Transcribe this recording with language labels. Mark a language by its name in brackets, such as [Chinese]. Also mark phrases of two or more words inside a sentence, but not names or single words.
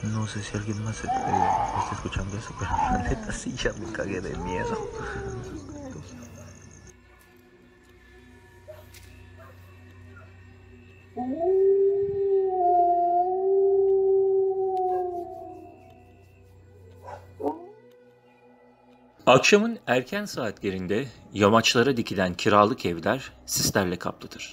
[Spanish] sé si alguien más está escuchando eso, pero la neta sí ya me cagué de miedo. [Turkish] Akşamın erken saatlerinde yamaçlara dikilen kiralık evler sislerle kaplıdır.